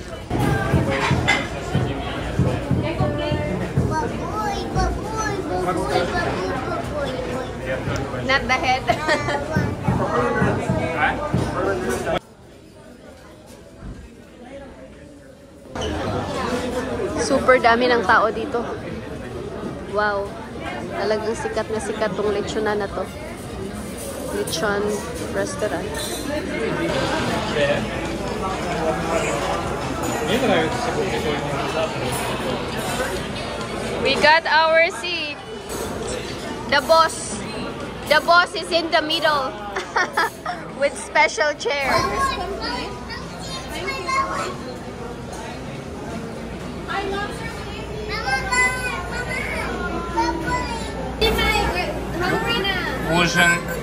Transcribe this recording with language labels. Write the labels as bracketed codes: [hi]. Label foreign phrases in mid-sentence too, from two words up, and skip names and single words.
[tl] Baboy, baboy, baboy, baboy, baboy. [en] Not the head. [tl] Super dami ng tao dito. Wow. Talagang sikat na sikat tong lechonan na to. [en] Lechon restaurant. [ru] Мне нравится лechon. [en] We got our seat. The boss is in the middle with special chair. [ru] Ужин.